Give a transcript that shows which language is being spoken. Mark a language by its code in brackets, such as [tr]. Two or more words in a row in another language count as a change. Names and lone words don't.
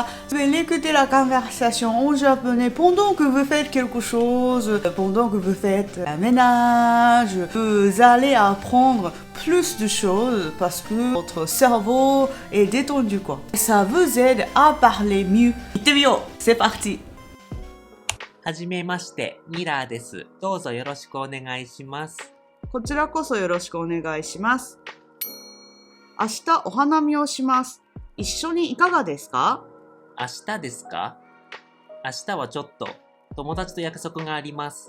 [fr] Je vais écouter la conversation en japonais pendant que vous faites quelque chose, pendant que vous faites un ménage. Vous allez apprendre plus de choses parce que votre cerveau est détendu quoi. Ça vous aide à parler mieux. C'est parti. [ja] はじめまして、ミラーです。どうぞよろしくお願いします。こちらこそよろしくお願いします。明日お花見をします。一緒にいかがですか？明日ですか？明日はちょっと友達と約束があります。